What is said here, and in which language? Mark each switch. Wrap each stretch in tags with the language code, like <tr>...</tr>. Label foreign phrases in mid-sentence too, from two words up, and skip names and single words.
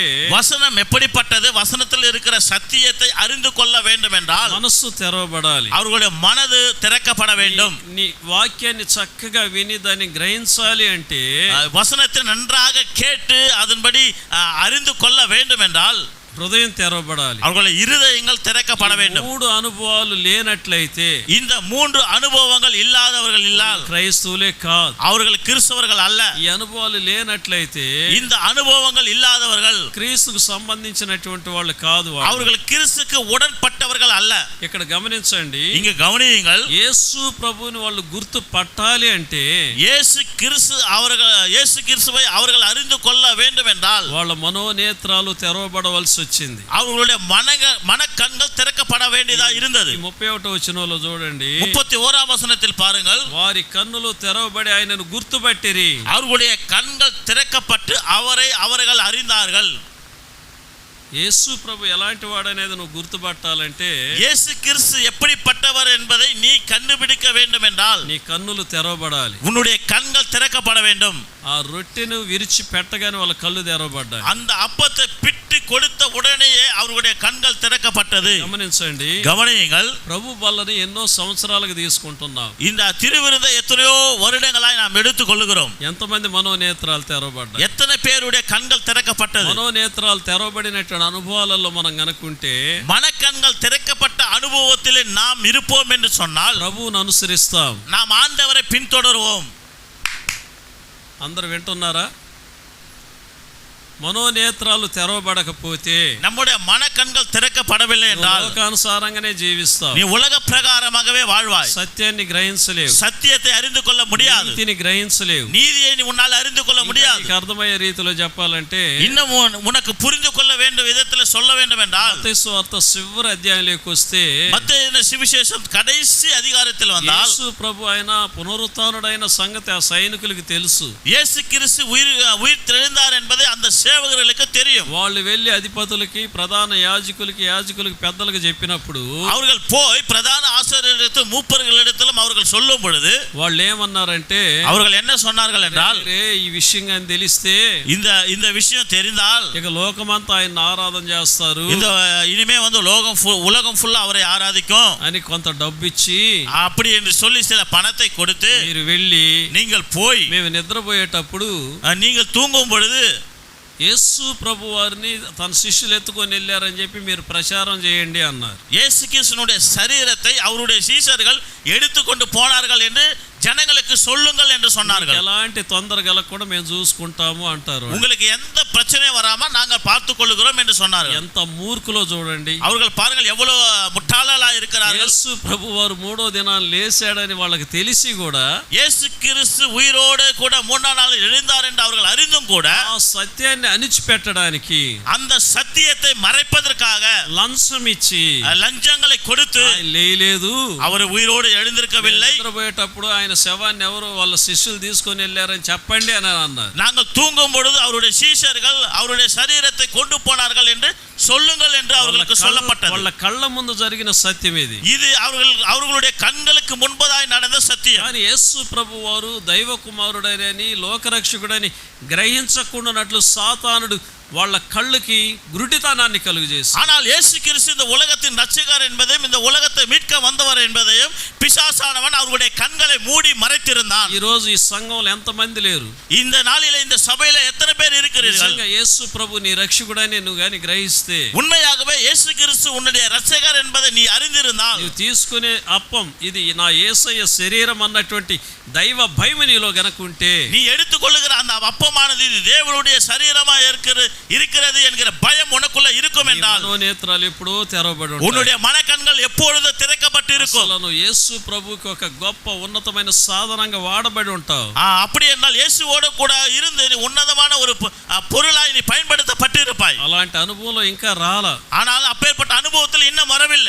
<ta>வசனம் எப்படிப்பட்டது, வசனத்தில் இருக்கிற சத்தியத்தை அறிந்து கொள்ள வேண்டும் என்றால்</ta> <te>మనస్సు తెరవబడాలి,</te> <ta>அவர்களுடைய மனது திறக்கப்பட வேண்டும்.</ta> <te>నీ వాక్యాన్ని చక్కగా విని దాన్ని గ్రహించాలి అంటే</te> <ta>வசனத்தை நன்றாக கேட்டு அதன்படி அறிந்து கொள்ள வேண்டும் என்றால்</ta> <te>హృదయం తెరవబడాలి,</te> <ta>அவர்களுடைய இருதயங்கள் திறக்கப்பட வேண்டும்.</ta> <te>మూడు అనుభవాలు లేనట్లయితే,</te> <ta>இந்த மூன்று அனுபவங்கள் இல்லாதவர்கள் இல்லால்</ta> <te>క్రైస్తవులే కాదు,</te> <ta>அவர்கள் கிறிஸ்தவர்கள் அல்ல.</ta> <te>ఈ అనుభవాలు లేనట్లయితే</te> <ta>இந்த அனுபவங்கள் இல்லாதவர்கள்</ta> <te>క్రీస్తుకు సంబంధించినటువంటి వాళ్ళు కాదు,</te> <ta>அவர்கள் கிறிஸ்துக்கு உடன்பட்டவர்கள் அல்ல.</ta> <te>ఇక్కడ గమనించండి,</te> <ta>இங்க கவனியுங்கள்,</ta> <te>యేసు ప్రభువుని వాళ్ళు గుర్తు పట్టాలి అంటే</te> <ta>இயேசு கிறிஸ்துவை அவர்கள் அறிந்து கொள்ள வேண்டும் என்றால்</ta> <te>వాళ్ళ మనోనేత్రాలు తెరవబడవలసి వచ్చింది.</te> <ta>அவர்களுடைய மனக்கண்கள் திறக்கப்பட வேண்டியதா இருந்தது.</ta> <te>31వ వచనంలో చూడండి,</te> <ta>31ஆம் வசனத்தில் பாருங்கள்,</ta> <te>వారి కన్నులు తెరవబడి ఆయనను గుర్తుపట్టిరి.</te> <ta>அவர்களுடைய கண்கள் திறக்கப்பட்டு அவர்கள் அறிந்தார்கள்.</ta> <te>యేసు ప్రభు ఎలాంటి వాడనేది నువ్వు గుర్తుపట్టాలంటే,</te> <ta>இயேசு கிறிஸ்து எப்படிப்பட்டவர் என்பதை நீ கண்டுபிடிக்க வேண்டும் என்றால்</ta> <te>నీ కన్నులు తెరవబడాలి.</te> <ta>உன்னுடைய கண்கள் திறக்கப்பட வேண்டும்.</ta> <te>ఆ రొట్టెను విరిచి పెట్టగానే వాళ్ళ కళ్ళు తెరవబడ్డాయి.</te> <ta>அந்த அப்பத்தை பிட்டு கொடுத்த உடனேயே அவர்களுடைய கண்கள் திறக்கப்பட்டது.</ta> <te>గమనించండి,</te> <ta>கவனியுங்கள்,</ta> <te>ప్రభు బల్లని ఎన్నో సంవత్సరాలకు తీసుకుంటున్నాం.</te> <ta>இந்த திருவிருந்தை எத்தனையோ வருடங்களாய் நாம் எடுத்துக் கொள்ளுகிறோம்.</ta> <te>ఎంతమంది మనోనేత్రాలు తెరవబడ్డాయి?</te> <ta>எத்தனை பேருடைய கண்கள் திறக்கப்பட்டது?</ta> <te>మనోనేత్రాలు తెరవబడినటువంటి అనుభవాలలో మనం గనుకుంటే,</te> <ta>மனக்கண்கள் திறக்கப்பட்ட அனுபவத்திலே நாம் இருப்போம் என்று சொன்னால்</ta> <te>ప్రభువును అనుసరిస్తాం.</te> <ta>நாம் ஆண்டவரை பின்தொடருவோம்.</ta> <te>అందరూ వింటున్నారా? మనోనేత్రాలు తెరవబడకపోతే,</te> <ta>நம்முடைய மனக்கண்கள் திறக்கப்படவில்லை என்றால்</ta> <te>లోకానుసారంగానే జీవిస్తావు,</te> <ta>நீ உலக பிரகாரமாகவே வாழ்வாய்.</ta> <te>సత్యాన్ని గ్రహించలేవు,</te> <ta>சத்தியத்தை அறிந்து கொள்ள முடியாது,</ta> <te>నీతిని గ్రహించలేవు.</te> <ta>நீதியை நீ உன்னால் அறிந்து கொள்ள முடியாது.</ta> <te>నీకు అర్థమయ్యే రీతిలో చెప్పాలంటే,</te> <ta>இன்னும் உனக்கு புரிந்து கொள்ள வேண்டும் விதத்தில் சொல்ல வேண்டும் என்றால்</ta> <te>మత్తయి సువార్త చివరి అధ్యాయంలోకి వస్తే,</te> <ta>மத்தேயு சுவிசேஷம் கடைசி அதிகாரத்தில் வந்தால்</ta> <te>యేసు ప్రభు ఆయన పునరుత్థానుడైన సంగతి ఆ సైనికులకు తెలుసు.</te> <ta>இயேசு கிறிஸ்து உயிர் தெழுந்தார் என்பதை அந்த சேவகர்களுக்கு தெரியும்.</ta> <te>వాళ్ళు వెళ్ళి అధిపతులకి, ప్రధాన యాజకులకి పెద్దలకు చెప్పినప్పుడు,</te> <ta>அவர்கள் போய் பிரதான ஆசாரியர்களிடத்தில் மூப்பர்களிடத்திலும் அவர்கள் சொல்லும் பொழுது</ta> <te>వాళ్ళు ఏమన్నారంటే,</te> <ta>அவர்கள் என்ன சொன்னார்கள் என்றால்,</ta> <te>ఈ విషయం కానీ తెలిస్తే</te> <ta>இந்த விஷயம் தெரிந்தால்</ta> <te>ఇక లోకమంతా ఆయన ఆరాధన చేస్తారు,</te> <ta>இந்த இனிமே உலகம் ஃபுல்லா அவரை ஆராதிக்கும்</ta> <te>అని కొంత డబ్బు ఇచ్చి,</te> <ta>அப்படி என்று சொல்லி சில பணத்தை கொடுத்து</ta> <te>మీరు వెళ్ళి</te> <ta>நீங்கள் போய்</ta> <te>మేము నిద్రపోయేటప్పుడు</te> <ta>நீங்கள் தூங்கும் பொழுது</ta> <te>యేసు ప్రభు వారిని తన శిష్యులు ఎత్తుకొని వెళ్ళారని చెప్పి మీరు ప్రచారం చేయండి అన్నారు.</te> <ta>இயேசு கிறிஸ்துவினுடைய சரீரத்தை அவருடைய சீஷர்கள் எடுத்துக்கொண்டு போனார்கள் என்று ஜனங்களுக்கு சொல்லுங்கள் என்று சொன்னார்கள்.</ta> <te>ఎలాంటి తొందర కలగకుండా మేము చూసుకుంటాము అంటారు.</te> <ta>உங்களுக்கு எந்த பிரச்சனை வராம நாங்கள் பார்த்துக் கொள்கிறோம் என்று சொன்னார்கள்.</ta> <te>ఎంత మూర్ఖులో చూడండి.</te> <ta>அவர்கள் பாருங்கள் எவ்வளவு முட்டாளா இருக்கிறார்கள்.</ta> <te>యేసు ప్రభు వారు మూడో దినాన్ని లేచాడని వాళ్ళకి తెలిసి కూడా</te> <ta>இயேசு கிறிஸ்து உயிரோடு கூட மூன்றாம் நாள் எழுந்தார் என்று அவர்கள் அறிந்தும் கூட</ta> <te>ఆ సత్యాన్ని అణిచిపెట్టడానికి</te> <ta>அந்த சத்தியத்தை மறைப்பதற்காக</ta> <te>లంచం ఇచ్చి</te> <ta>லஞ்சங்களை கொடுத்து</ta> <te>లేదు</te> <ta>அவர் உயிரோடு எழுந்திருக்கவில்லை.</ta> <te>నిద్రపోయేటప్పుడు ఆయన శవాన్ని ఎవరు వాళ్ళ శిష్యులు తీసుకొని వెళ్ళారని చెప్పండి అని అన్నారు.</te> <ta>நாங்கள் தூங்கும் பொழுது அவருடைய சீஷர்கள் அவருடைய சரீரத்தை கொண்டு போனார்கள் என்று சொல்லுங்கள் என்று அவர்களுக்கு சொல்லப்பட்டது.</ta> <te>వాళ్ళ కళ్ళ ముందు జరిగిన సత్యం ఇది.</te> <ta>இது அவர்களுடைய கண்களுக்கு முன்பதாய் நடந்த சத்தியம்.</ta> <te>కానీ యేసు ప్రభు వారు దైవ కుమారుడని లోకరక్షకుడని గ్రహించకుండానట్లు సాతానుడు వాళ్ళ కళ్ళకి గురుడితనాన్ని కలుగజేసి,</te> <ta>ஆனால் இயேசு கிறிஸ்து இந்த உலகத்தின் ரட்சகர் என்பதையும் இந்த உலகத்தை மீட்க வந்தவர் என்பதையும் பிசாசானவன் அவருடைய கண்களை மூடி மறைத்திருந்தான்.</ta> <te>ఈ రోజు ఈ సంఘంలో ఎంతమంది లేరు?</te> <ta>இந்த நாளிலே இந்த சபையில எத்தனை பேர் இருக்கிறீர்கள்?</ta> <te>యేసు ప్రభు నీ రక్షకుడని నువ్వు గాని గ్రహిస్తే,</te> <ta>உண்மையாகவே இயேசு கிறிஸ்து உன்னுடைய ரட்சகர் என்பதை நீ அறிந்திருந்தால்,</ta> <te>నువ్వు తీసుకునే అప్పం ఇది నా యేసయ్య శరీరం అన్నటువంటి దైవ భయం నీలో గనుకుంటే,</te> <ta>நீ எடுத்துக்கொள்ளுகிற அந்த அப்பமானது இது தேவனுடைய சரீரமா இருக்கிறது என்கிற பயம் உனக்குள்ள இருக்கும் என்றால்</ta> <te>మనోనేత్రాలు ఎప్పుడో తెరవబడి ఉంటాయి.</te> <ta>உன்னுடைய மனக்கண்கள் எப்பொழுது திறக்கப்பட்டு இருக்கும்.</ta> <te>నువ్వు యేసు ప్రభువుకి ఒక గొప్ప ఉన్నతమైన సాధనంగా వాడబడి ఉంటావు.</te> <ta>அப்படி என்றால் இயேசுவோடு கூட இருந்து நீ உன்னதமான ஒரு பொருளாய் நீ பயன்படுத்தப்பட்டு இருப்பாய்.</ta> <te>అలాంటి అనుభవంలో ఇంకా రాలా.</te> <ta>ஆனால் அப்பேற்பட்ட அனுபவத்தில் இன்னும் வரவில்லை.</ta>